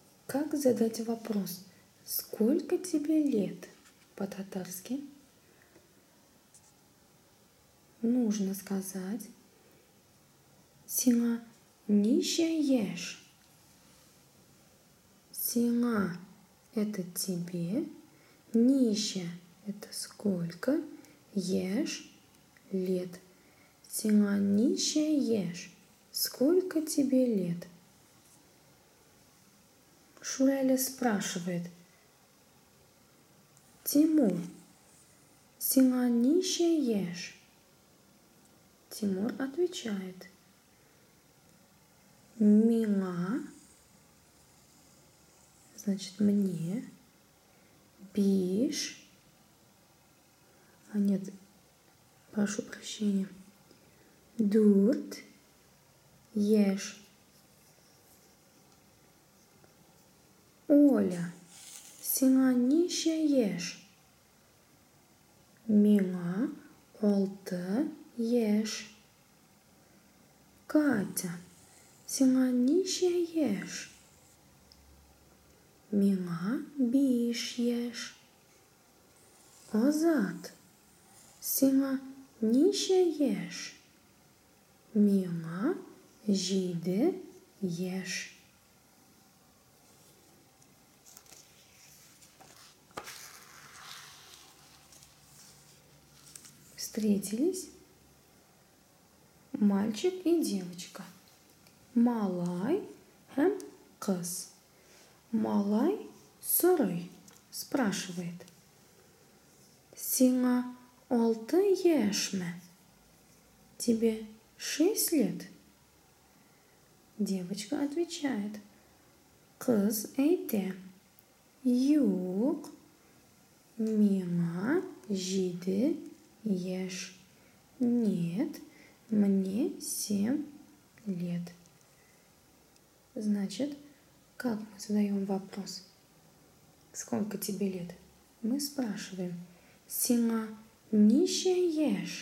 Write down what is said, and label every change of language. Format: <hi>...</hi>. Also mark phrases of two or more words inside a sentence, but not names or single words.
<ru>Как задать вопрос? Сколько тебе лет? По-татарски нужно сказать</ru> <tt>«Сиңа нише еш?» Сиңа –</tt> <ru>это тебе, нише – это сколько, еш – лет.</ru> <tt>Сиңа нише еш?</tt> <ru>Сколько тебе лет? Шуэля спрашивает:</ru> <tt>Тимур, сиңа нише еш?</tt> <ru>Тимур отвечает: Миңа, значит мне, биш, нет, прошу прощения,</ru> <tt>дурт, еш. Оля, сиңа нише еш? Миңа 6 еш. Катя, сиңа нише еш? Миңа 5 еш. Азат, сиңа нише еш? Миңа 7 еш.</tt> <ru>Встретились мальчик и девочка.</ru> <tt>Малай һәм кыз. Малай сорый, спрашивает: Сиңа 6 яшьме?</tt> <ru>Тебе 6 лет? Девочка отвечает:</ru> <tt>Кыз әйтә: Юк, миңа 7 яшь.</tt> <ru>Нет, мне 7 лет. Значит, как мы задаем вопрос? Сколько тебе лет? Мы спрашиваем:</ru> <tt>Сиңа нише яшь?</tt>